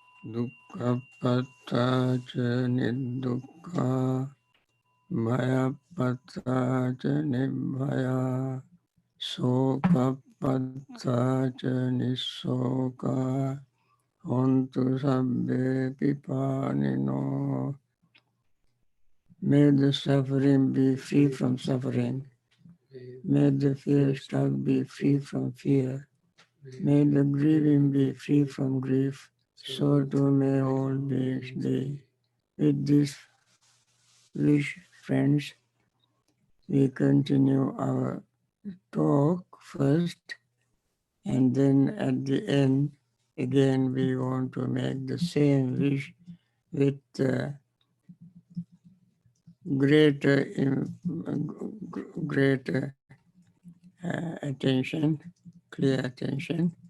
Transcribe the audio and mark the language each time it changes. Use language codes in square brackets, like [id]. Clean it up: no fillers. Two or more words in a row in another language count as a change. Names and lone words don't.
[pi] dukkha cha nidukkha, bhaya cha nibhaya, soka cha nisoka, hontu sabbe pipanino. [en] May the suffering be free from suffering. May the fear struck be free from fear. May the grieving be free from grief. So too may all beings be. With this wish, friends, we continue our talk first, and then at the end, again, we want to make the same wish with greater attention, clear attention.